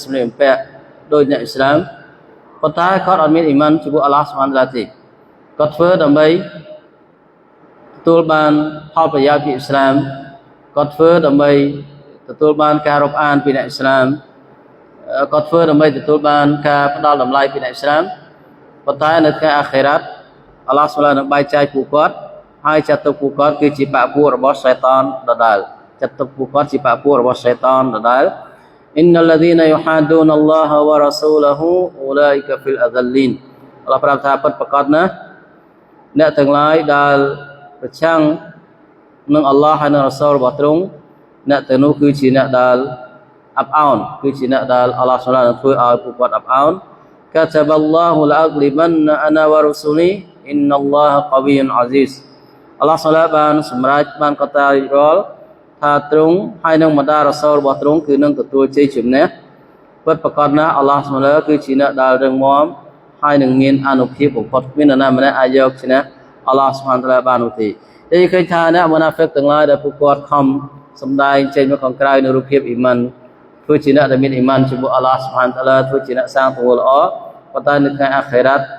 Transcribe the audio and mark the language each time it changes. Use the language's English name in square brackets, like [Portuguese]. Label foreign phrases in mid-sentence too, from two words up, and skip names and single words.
[Khmer] សម្លៀកបំពាក់ដោយអ្នកអ៊ីស្លាមប៉ុន្តែគាត់អត់មានអ៊ីម៉ានជាមួយអល់ឡោះស៊ុបហានតាឡាទេគាត់ធ្វើដើម្បីទទួលបានផលប្រយោជន៍ពីអ៊ីស្លាមគាត់ធ្វើដើម្បីទទួលបានការរាប់អានពីអ្នកអ៊ីស្លាមគាត់ធ្វើដើម្បីទទួលបានការផ្ដល់តម្លៃពីអ្នកអ៊ីស្លាមប៉ុន្តែនៅថ្ងៃអាខិរ៉ាត់អល់ឡោះស៊ុបហាននឹង បែកចែកពួកគាត់ហើយចាត់ទុកពួកគាត់គឺជាបព្វពួករបស់សៃតានដដែលចាត់ទុកពួកគាត់ជាបព្វពួករបស់សៃតានដដែល [Arabic] إن الذين يحادون الله ورسوله أولئك في الأذلين [Khmer] អល់ឡោះប្រាប់ថាពិតប្រាកដ ណាស់អ្នកទាំងឡាយដែលប្រឆាំងនឹងអល់ឡោះហើយនឹងរ៉ាស៊ូលរបស់ទ្រង់អ្នកទាំងនោះគឺជាអ្នកដែលអាប់អោនគឺជាអ្នកដែលអល់ឡោះសុបហាននឹងធ្វើ ឲ្យពួកគាត់អាប់អោន [Arabic] كتب الله لأغلبن أنا ورسلي إن الله قوي عزيز [Khmer] អល់ឡោះសុបហានបានសម្រេចបានកតា រិរលថាទ្រង់ហើយនឹងបណ្ដារ៉ាស៊ូលរបស់ទ្រង់គឺនឹងទទួលជ័យជំនះពិតប្រាកដណាស់អល់ឡោះសុបហានគឺជាអ្នកដែលរឹងមាំហើយនឹងមានអានុភាពបំផុតគ្មាននរណាម្នាក់អាចយកឈ្នះអល់ឡោះស៊ុបហានតាឡាបាននោះទេតែឃើញថាអ្នកមុណាហ្វិកទាំងឡាយដែលពួកគាត់ខំសម្ដែងចេញមកខាងក្រៅនៅរូបភាពអ៊ីម៉ានធ្វើជាអ្នកដែលមានអ៊ីម៉ានជាមួយអល់ឡោះស៊ុបហានតាឡាធ្វើជាអ្នកសាងទង្វើល្អប៉ុន្តែនៅថ្ងៃអាខិរ៉ាត់